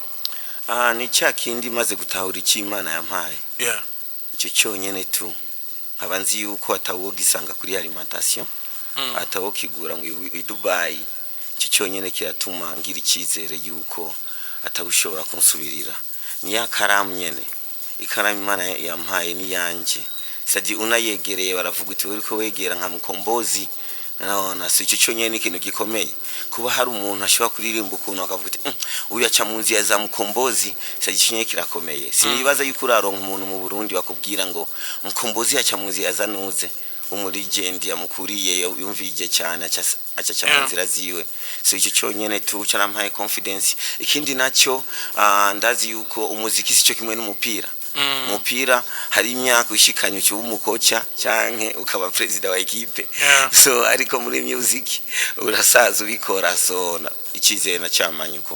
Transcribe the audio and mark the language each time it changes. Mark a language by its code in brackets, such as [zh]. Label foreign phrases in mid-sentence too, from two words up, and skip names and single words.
[rn] ni cyakindi maze gutahura iki Imana yampaye icyo cyonyene tu abanzi yuko atawogisanga kuri alimentation atawokigura ngo i Dubai icyo cyonyene kiratuma ngira icizere yuko atawushobora kunsubirira ni yakaramu nyene ikaramu Imana yampaye ni yanje sadi unayegereye baravuga uti uriko wegera nka Mkombozi naona so icyo cyonyene ikintu gikomeye kuba hari umuntu ashobora kuririmba ukuntu akavuga uti uyu aca mu nzi ya za Mkombozi sadi cyonyene kirakomeye sinibaza yuko uraronka umuntu mu Burundi bakubwira ngo Mkombozi aca mu nzi ya zanuze umulegend yamukuriye yumvije cyane aca cyamanzira ziwe so icyo cyonyene tu cyarampaye confidence ikindi nacyo ndazi yuko umuziki sico kimwe n'umupira umupira hari imyaka ushikanye cyo umukocha canke ukaba president wa equipe so ariko muri music urasaza ubikora so ikizere na cyamanye uko